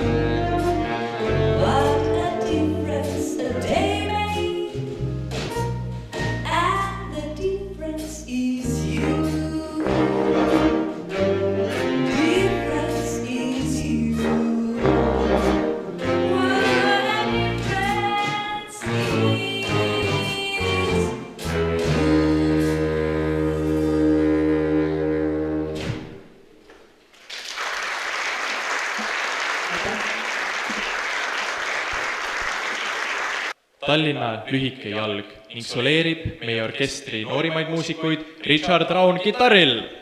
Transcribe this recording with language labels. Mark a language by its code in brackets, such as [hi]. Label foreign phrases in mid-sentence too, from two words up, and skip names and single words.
[en] What a difference a day makes, and the difference is you. Difference is you. What a difference is [et] Tallinna lühike jalg ning soleerib meie orkestri noorimaid muusikuid Richard Raun kitarril.